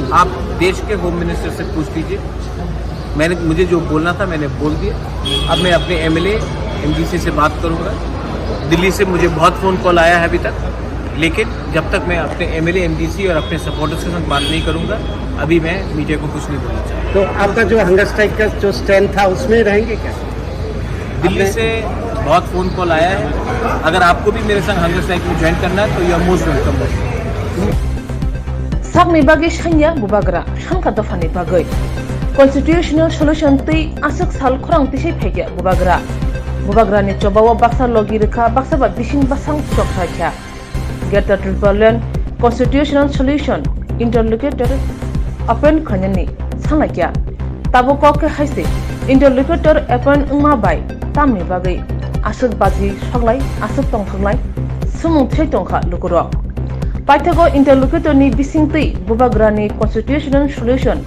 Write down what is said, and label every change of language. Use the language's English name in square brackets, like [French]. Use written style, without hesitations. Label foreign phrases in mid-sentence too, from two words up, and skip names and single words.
[Hindi] आप देश के [English] home minister [Hindi] से पूछ लीजिए मुझे जो बोलना था मैंने बोल दिया अब मैं अपने MLA MDC से बात करूंगा दिल्ली से मुझे बहुत [English] phone call [Hindi] आया है अभी तक लेकिन जब तक मैं अपने MLA MDC और अपने सपोर्टर्स के साथ बात नहीं करूंगा अभी मैं मीडिया को कुछ नहीं बोलना चाहता तो आपका जो [English] hunger strike [Hindi] का जो स्टैंड था उसमें रहेंगे क्या दिल्ली से बहुत [English] phone call [Hindi] आया है अगर आपको भी मेरे संग [English] hunger strike [Hindi] में ज्वाइन करना है तो [English] you are most welcome [Kok Borok] sakni bagi sanya bubagra sangka dofani bagai [English] constitutional solution [Kok Borok] tei asuk sal khorang tisai phege bubagra ni chobawo baksa logi rekha baksa ba bising basang chokha [English] get the triple constitutional solution interlocutor appoint [Kok Borok] khanyani sanakya tabo koke haise [English] interlocutor appoint [Kok Borok] ungma bai tamni bagai asuk baji soglai asuk tongthlai sumung thei tongkha lukuro paithago interlocutor ni bisingtei bubagra ni [English] constitutional solution